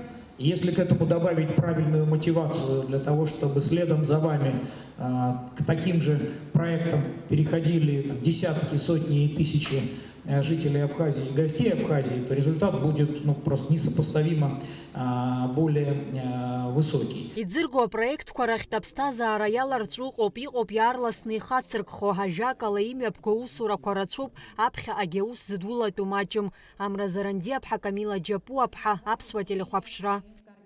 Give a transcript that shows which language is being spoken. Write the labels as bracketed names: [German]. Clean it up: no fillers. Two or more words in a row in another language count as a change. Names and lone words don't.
[Russian] Если к этому добавить правильную мотивацию для того, чтобы следом за вами к таким же проектам переходили десятки, сотни и тысячи жителей Абхазии и гостей Абхазии, то результат будет просто несопоставимо более высокий. [Abkhazian] Иӡырго апроектқәа рахьтә аԥсҭазаара иаларҵәыҟоуп, иҟоуп иаарласны ихацыркхо ажәакала имҩаԥго аусурақәа рацәоуп, аԥхьаҟагьы аус зыдулатәу маҷым. Амра Заранди-аԥҳа, Камила Џьапу-аԥҳа, Аԥсуа телехәаԥшра.